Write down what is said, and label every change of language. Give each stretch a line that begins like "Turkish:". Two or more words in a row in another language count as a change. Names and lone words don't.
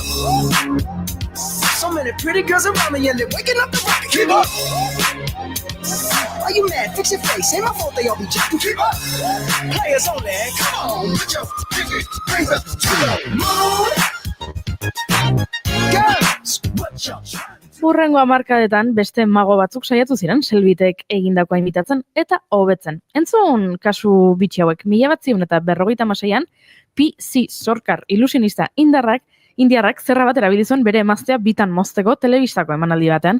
English: So many pretty girls around me and they're waking up the rocket. Keep up! Why you mad? Fix your face. Ain't my fault they all be jacking. Keep up! Players only. Come on, put your pinky rings up to the moon. Girls, what y'all trying?
Basque: Hurrengo hamarkadetan beste mago batzuk saiatu ziren Selbitek egindakoa imitatzen eta hobetzen. Entzun kasu bitxi hauek 1956an P.C. Sorkar ilusionista indiarrak zerra bat erabili zuen bere emaztea bitan mozteko telebistako emanaldi batean.